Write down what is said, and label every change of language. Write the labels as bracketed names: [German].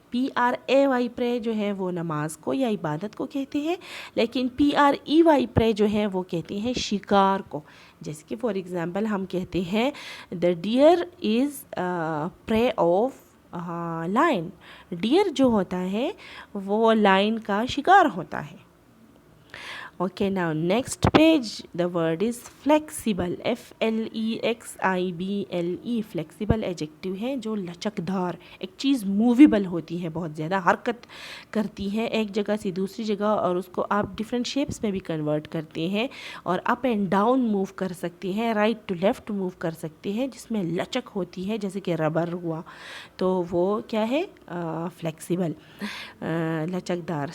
[Urdu] PRAY, پرے جو ہے وہ نماز کو یا عبادت کو کہتے ہیں, لیکن PREY, پرے جو ہے وہ کہتے ہیں شکار کو. جیسے کہ [English] for example [Urdu] ہم کہتے ہیں [English] the deer is prey of lion. [Urdu] Dear جو ہوتا ہے وہ لائن کا شکار ہوتا ہے. [English] Okay, now next page, the word is flexible, FLEXIBLE. [Urdu] flexible adjective ہے جو لچکدار, ایک چیز موویبل ہوتی ہے, بہت زیادہ حرکت کرتی ہے ایک جگہ سے دوسری جگہ, اور اس کو آپ ڈفرینٹ شیپس میں بھی کنورٹ کرتے ہیں, اور اپ اینڈ ڈاؤن موو کر سکتے ہیں, رائٹ ٹو لیفٹ موو کر سکتے ہیں, جس میں لچک ہوتی ہے, جیسے کہ ربر ہوا, تو وہ کیا ہے, فلیکسیبل, لچکدار.